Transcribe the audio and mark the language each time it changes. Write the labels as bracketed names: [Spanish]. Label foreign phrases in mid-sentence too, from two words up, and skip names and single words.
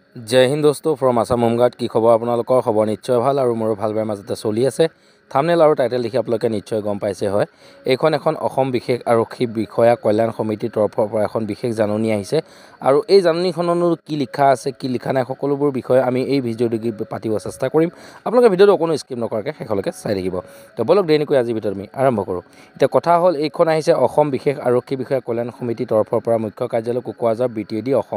[Hindi] जय हिंद दोस्तों फ्रम आसाम होमगार्ड की खबर [Assamese] আপোনালোকৰ খবৰ নিশ্চয় ভাল আৰু মোৰ ভাল বেয়া মাজতে চলি আছে থাম্বনেল আৰু টাইটেল দেখি আপোনালোকে নিশ্চয় গম পাইছে হয় এইখন এখন অসম বিশেষ আৰক্ষী বিষয়া কল্যাণ সমিতিৰ তৰফৰ পৰা এখন বিশেষ জাননী আহিছে আৰু এই জাননীখনৰ কি লিখা আছে কি লিখা নাই সকলোবোৰ বিষয় আমি এই ভিডিঅ'টি পাতিব চেষ্টা কৰিম আপোনালোকে ভিডিঅ'টো কোনো স্কিপ নকৰাকৈ শেষলৈকে চাই থাকিব তো বলক দেৰিকৈ আজি ভিডিঅ'টো আমি আৰম্ভ কৰোঁ এতিয়া কথা হ'ল এইখন আহিছে অসম বিশেষ আৰক্ষী বিষয়া কল্যাণ সমিতিৰ তৰফৰ পৰা মুখ্য কাৰ্যালয় কোকৰাঝাৰ BTAD অসম